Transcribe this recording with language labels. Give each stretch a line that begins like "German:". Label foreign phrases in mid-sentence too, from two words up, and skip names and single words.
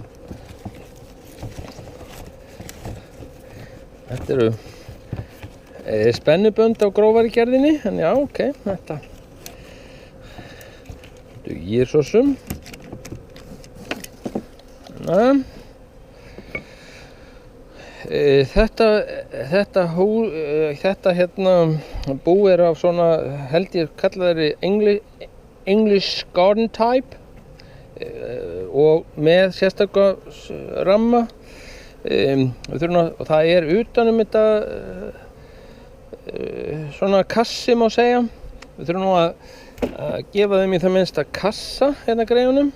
Icelandic: Þetta eru spennubönd á grófari gerðinni, en já, ok, þetta dugir svo sem. Þetta bú af svona, held ég kalla þeirri
English: English garden type
Icelandic: og með sérstaka ramma. Og það utanum þetta svona kassi má segja. Við þurfum nú að gefa þeim í það minnsta kassa hérna greiðunum.